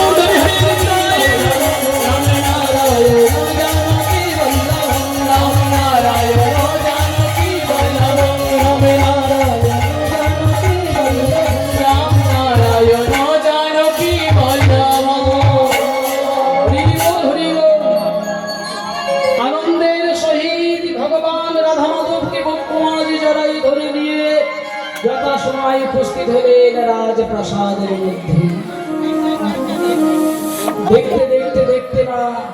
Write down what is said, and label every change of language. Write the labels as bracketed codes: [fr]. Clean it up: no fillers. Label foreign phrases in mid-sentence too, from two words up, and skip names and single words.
[sa] राम नारायण जानकी बल्लभम राम नारायण जानकी बल्लभम राम नारायण जानकी बल्लभम राम नारायण जानकी बल्लभम [bn] হরি বল হরি বল আনন্দের সহিত ভগবান রাধা মাধবকে বক্ষমাঝে জড়াই ধরে নিয়ে যথাসময় উপস্থিত হলেন রাজপ্রাসাদের মধ্যে দেখতে দেখতে দেখতে না